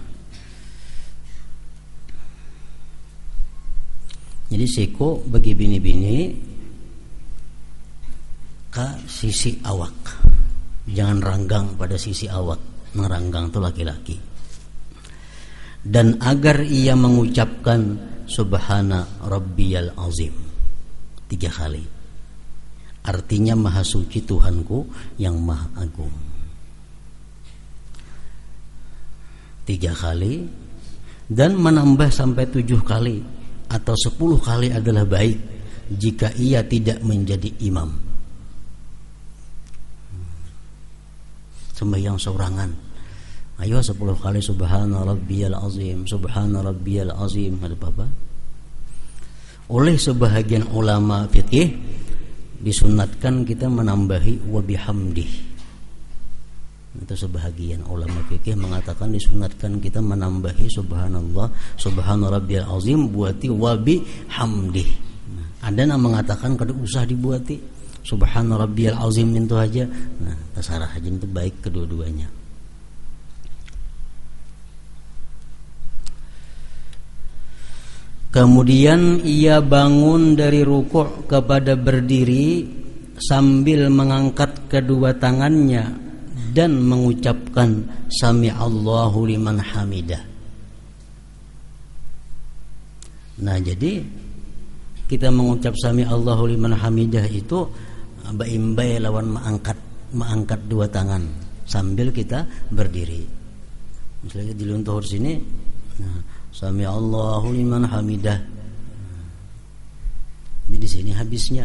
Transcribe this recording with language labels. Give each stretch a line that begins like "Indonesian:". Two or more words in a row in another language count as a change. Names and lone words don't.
Malay: Jadi siku bagi bini-bini ke sisi awak. Jangan ranggang pada sisi awak. Meranggang itu laki-laki. Dan agar ia mengucapkan
Arabic: سبحان ربي العظيم
Malay: 3 kali. Artinya maha suci Tuhanku yang maha agung. 3 kali, dan menambah sampai 7 kali atau 10 kali adalah baik jika ia tidak menjadi imam.
Banjar: Sembahyang sorangan, ayo 10 kali
Arabic: سبحان ربي العظيم سبحان ربي العظيم,
Banjar: ada apa?
Malay: Oleh sebahagian ulama fikih disunatkan kita menambahi
Arabic: وبحمده.
Malay: Itu sebahagian ulama fikih mengatakan disunatkan kita menambahi
Arabic: سبحان الله سبحان ربي العظيم
Malay: buati
Arabic: وبحمده.
Banjar: Nah, ada yang mengatakan kada usah dibuati,
Arabic: سبحان ربي العظيم
Banjar: itu aja.
Malay: Nah, terserah aja, itu baik kedua-duanya. Kemudian ia bangun dari rukuk kepada berdiri sambil mengangkat kedua tangannya dan mengucapkan
Arabic: سمع الله لمن حمده.
Banjar: Nah, jadi kita mengucap
Arabic: سمع الله لمن حمده
Banjar: itu baimbai lawan mengangkat dua tangan sambil kita berdiri. Misalnya di luntur sini, nah,
Arabic: سمع الله لمن حمده.
Banjar: Ini di sini habisnya.